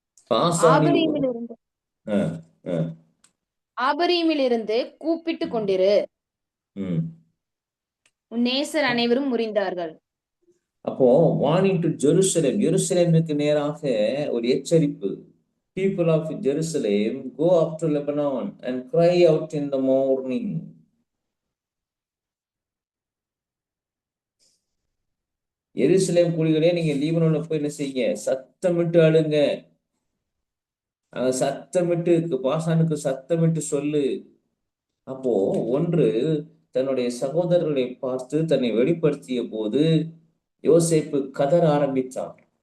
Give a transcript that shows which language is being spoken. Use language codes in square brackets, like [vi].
[ta] பாசானில் ஆபரீமிலிருந்து அஹ், அஹ், ஆபரீமிலிருந்து கூப்பிட்டு ம், கொண்டிரு. ம். உன் நேசர் அனைவரும் முறிந்தார்கள். அப்போ [en] warning to Jerusalem, [ta] எருசலேமுக்கு நேராக ஒரு எச்சரிப்பு. [en] People of Jerusalem, go up to Lebanon and cry out in the morning. [ta] எருசலேம் குடிகளே, நீங்க லீபனோன்ல போய் என்ன செய்யுங்க? சத்தமிட்டு அழுங்க. சத்தமிட்டு பாசானுக்கு சத்தமிட்டு சொல்லு. அப்போ ஒன்று, தன்னுடைய சகோதரர்களை பார்த்து தன்னை வெளிப்படுத்திய போது யோசேப்பு கதற ஆரம்பித்தார்.